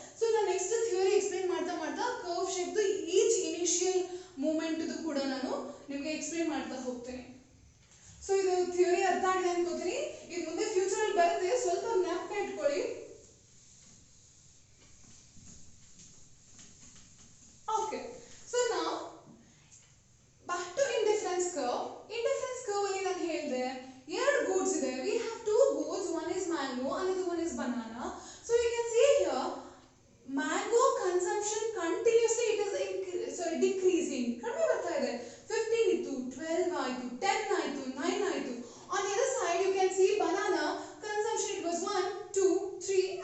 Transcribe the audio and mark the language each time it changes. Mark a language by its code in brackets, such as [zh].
[kn] So ನಾನು next theory explain ಮಾಡ್ತಾ ಮಾಡ್ತಾ curve shape each initial movement ಕೂಡ ನಾನು ನಿಮಗೆ ಎಕ್ಸ್ಪ್ಲೈನ್ ಮಾಡ್ತಾ ಹೋಗ್ತೇನೆ. ಸೊ ಇದು ಥಿಯರಿ ಅರ್ಥ ಆಗಿದೆ ಅನ್ಕೋತೀನಿ. ಇದು ಮುಂದೆ ಫ್ಯೂಚರ್ ಅಲ್ಲಿ ಬರುತ್ತೆ, ಸ್ವಲ್ಪ ಜ್ಞಾಪಕ ಇಟ್ಕೊಳ್ಳಿ. [en] okay, [kn] ಸೊ ನಾವು [en] back to indifference curve. [kn] Indifference curve ಅಲ್ಲಿ ನಾನು ಹೇಳಿದೆ ಎರಡು goods ಇದೆ. [en] We have two goods, one is mango, another one is banana. So you can see here mango consumption continuously it is decreasing. [kn] ಕಡಿಮೆ ಬರ್ತಾ ಇದೆ. 15 ಇತ್ತು, 12 ಆಯ್ತು, 10 ಆಯ್ತು, 9 ಆಯ್ತು. [en] On the other side you can see banana consumption it was 1 2 3